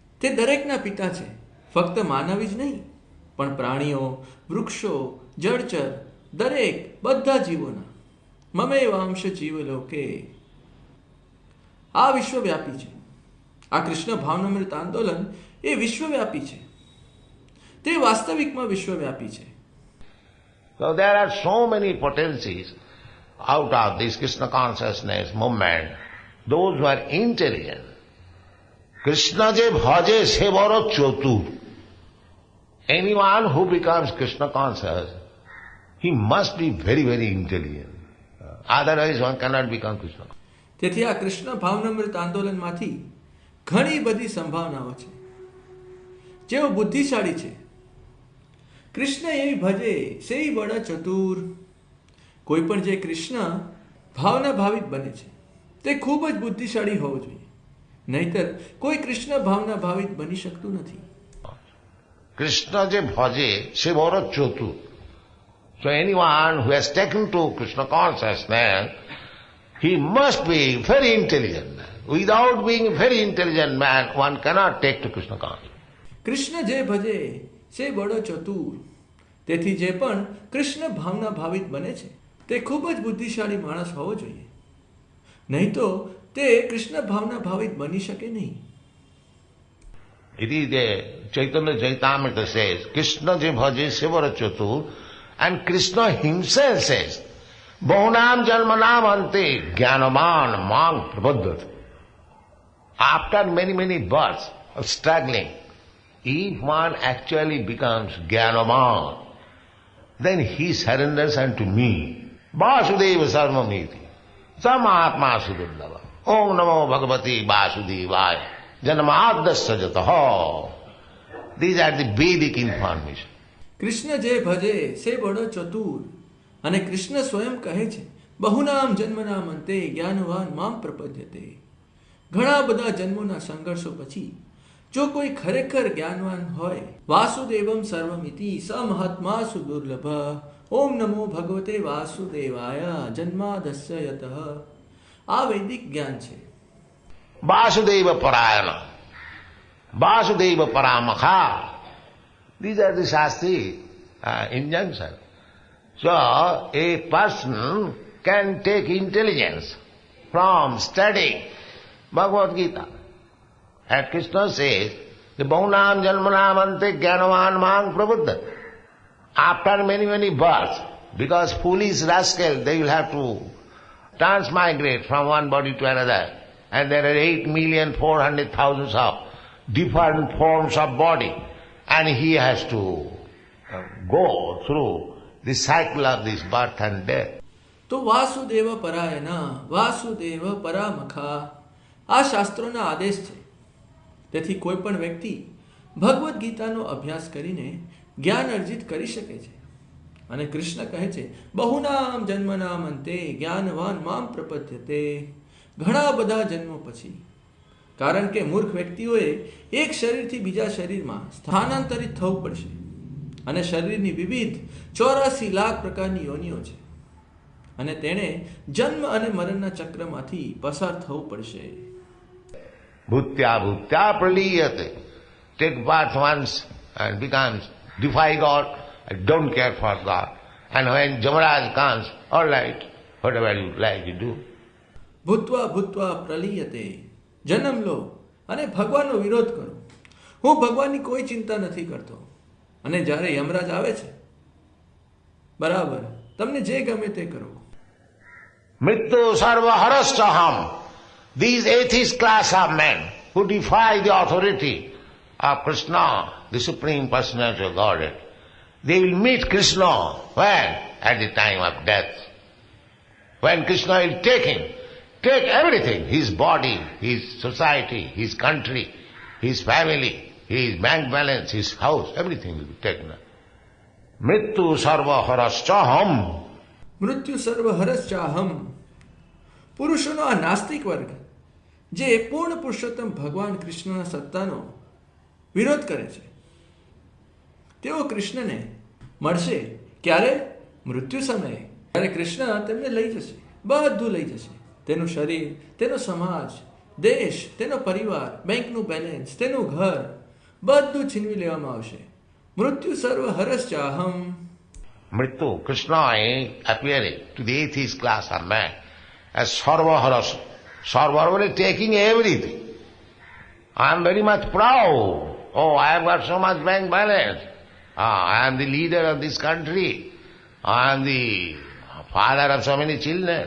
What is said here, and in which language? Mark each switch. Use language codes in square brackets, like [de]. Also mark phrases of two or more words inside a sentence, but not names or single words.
[gu] તે દરેકના પિતા છે, ફક્ત માનવ જ નહીં પણ પ્રાણીઓ, વૃક્ષો, જળચર, દરેક બધા જીવોના. [sa] મમેવાંશ જીવલોકે. [gu] આ વિશ્વવ્યાપી છે. આ કૃષ્ણ ભાવનામૃત આંદોલન એ વિશ્વવ્યાપી છે. તે વાસ્તવિકમાં વિશ્વવ્યાપી છે. [en] So there are so many potencies out of this Krishna consciousness movement. Those who are intelligent. [bn] কৃষ্ণ যে ভজে সে বড় চতুর. [en] Anyone who becomes Krishna conscious, he must be very, very intelligent. Otherwise one cannot become Krishna conscious. [gu] તેથી આ કૃષ્ણ ભાવનામૃત આંદોલનમાંથી ઘણી બધી સંભાવનાઓ છે. જેઓ બુદ્ધિશાળી છે. [bn] কৃষ্ণ এ ভজে সে বল চতুর. [gu] કોઈ પણ જે કૃષ્ણ ભાવના ભાવિત બને છે તે ખૂબ જ બુદ્ધિશાળી હોવો જોઈએ, નહીતર કોઈ કૃષ્ણ ભાવના ભાવિત બની શકતું નથી. [bn] কৃষ্ণ যে ভজে সে বড় চতুর. [en] So anyone who has taken to Krishna consciousness, he must be very intelligent. Without being a very intelligent man, one cannot take to Krishna consciousness. [bn] কৃষ্ণ যে ভজে সে বড় চতুর. [gu] તેથી જે પણ કૃષ્ણ ભાવના ભાવિત બને છે તે ખૂબ જ બુદ્ધિશાળી માણસ હોવો જોઈએ, નહીં તો તે કૃષ્ણ ભાવના ભાવિત બની શકે નહીં. [en] It is the Chaitanya Chaitamrita says, [bn] কৃষ্ণ যে ভজে সে বড় চতুর, [en] and Krishna himself says, [sa] बहूनाम् जल्मनाम् अन्ते ज्ञानमान् मां प्रबोधत्. [en] After many, many births of struggling, if one actually becomes jnanaman, then he surrenders unto me. [sa] वासुदेव सर्वमिति। समहात्मा सुदुर्लव. ॐ नमो भगवति वासुदेवाय. जन्मादस्य जतह. [en] These are the Vedic information. [bn] কৃষ্ণ যে ভজে সে বড় চতুর. [gu] અને કૃષ્ણ સ્વયં કહે છે, [sa] બહુનામ જન્મના અંતે જ્ઞાનવાન મામ પ્રપદ્યતે. [gu] ઘણા બધા જન્મોના સંઘર્ષો પછી જો કોઈ ખરેખર જ્ઞાનવાન હોય, [sa] વાસુદેવમ સર્વમિતિ સ મહાત્મા સુદુર્લભ. ઓમ નમો ભગવતે વાસુદેવાય જન્માદસ્ય યતઃ. [gu] આ વૈદિક જ્ઞાન છે. [sa] वासुदेव परायण। वासुदेव परमख. [en] These are the Shastri injunction. So a person can take intelligence from studying Bhagavad Gita. And Krishna says, the [sa] बहूनाम् जल्मनाम् अन्ते ज्ञानवान् मां प्रबुद्ध. [en] After many, many births, because foolish rascals, they will have to transmigrate from one body to another. And there are 8,400,000 of different forms of body. And he has to go through the cycle of this birth and death. [gu] તો [sa] વાસુદેવ પરાયના, વાસુદેવ પરામખા, [gu] આ શાસ્ત્રોના આદેશ છે. તેથી કોઈ પણ વ્યક્તિ ભગવદ્ ગીતાનો અભ્યાસ કરીને જ્ઞાન અર્જિત કરી શકે છે. અને કૃષ્ણ કહે છે, [sa] બહુનામ જન્મનામ અંતે જ્ઞાનવાન મામ પ્રપદ્યતે. [gu] ઘણા બધા જન્મો પછી. કારણ કે મૂર્ખ વ્યક્તિઓએ એક શરીરથી બીજા શરીરમાં સ્થાનાંતરિત થવું પડશે. અને શરીરની વિવિધ 84 લાખ પ્રકારની યોનિઓ છે. અને તેણે જન્મ અને મરણના ચક્રમાંથી પસાર થવું પડશે. [sa] भूत्य भूत्य प्रलीयते. [en] Take birth once and becomes, defy God, I don't care for God. And when Jamaraj comes, all right, whatever you like you do. [sa] ભૂત્વા ભૂત્વા પ્રલીયતે. [gu] જન્મ લો અને ભગવાનનો વિરોધ કરો. હું ભગવાનની કોઈ ચિંતા નથી કરતો. અને જ્યારે યમરાજ આવે છે, બરાબર, તમને જે ગમે તે કરો. [sa] मृत्यु सर्व हरस्तहम्. [en] These atheist class of men who defy the authority of Krishna, the Supreme Personality of Godhead, they will meet Krishna when? At the time of death. When Krishna will take him, take everything, his body, his society, his country, his family, his bank balance, his house, everything will be taken. [sa] मृत्यु सर्व हरश्चहम्. મૃત્યુ સર્વ હરશ્ચાહમ. [gu] પુરુષોનો આ નાસ્તિક વર્ગ જે પૂર્ણ પુરુષોત્તમ ભગવાન કૃષ્ણના સત્તાનો વિરોધ કરે છે, તેઓ કૃષ્ણને મળશે ક્યારે? મૃત્યુ સમયે. ત્યારે કૃષ્ણ તેમને લઈ જશે, બધું લઈ જશે. તેનું શરીર, તેનો સમાજ, દેશ, તેનો પરિવાર, બેંકનું બેલેન્સ, તેનું ઘર બધું છીનવી લેવામાં આવશે. [sa] મૃત્યુ સર્વ હરસ ચાહમ. [en] Mrityu, Krishna is appearing to the atheist class of man as Sarvaharas. Sarva taking everything. I am very much proud. Oh, I have got so much bank balance. I am the leader of this country. I am the father of so many children.